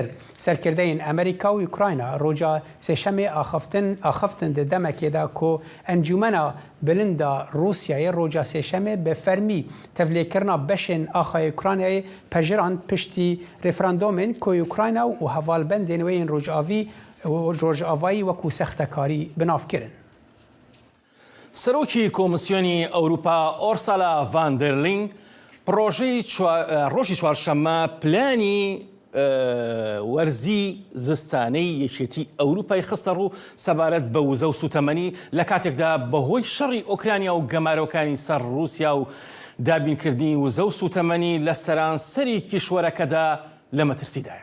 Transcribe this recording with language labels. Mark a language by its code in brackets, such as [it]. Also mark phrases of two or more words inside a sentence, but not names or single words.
[ku] Serkirdeyên Amerîka û Ukrayna roja sêşemê axiftin di demekê de ku encûmena bilinda Rûsyayê roja sêşemê bi fermî tevlêkirina beşên axayê Ukraynayê pejirand piştî referandumên ku Ukrayna û hevalbendên wê yên rojavayî wekû sextekarî binav kirin. [ckb] سەرۆکی کۆمسیۆنی ئەوروپا ئۆرسالا ڤاندەرلینگ ڕۆژی چوارشەممە پلانی وەرزی زستانەی یەکێتی ئەوروپای خستە ڕوو سەبارەت بە وزە و سوتەمەنی لە کاتێکدا بەهۆی شەڕی ئۆکرانیا و گەمارۆکانی سەر رووسیا و دابینکردنی وزە و سوتەمەنی لە سەرانسەری کیشوەرەکەدا لە مەترسیدایە.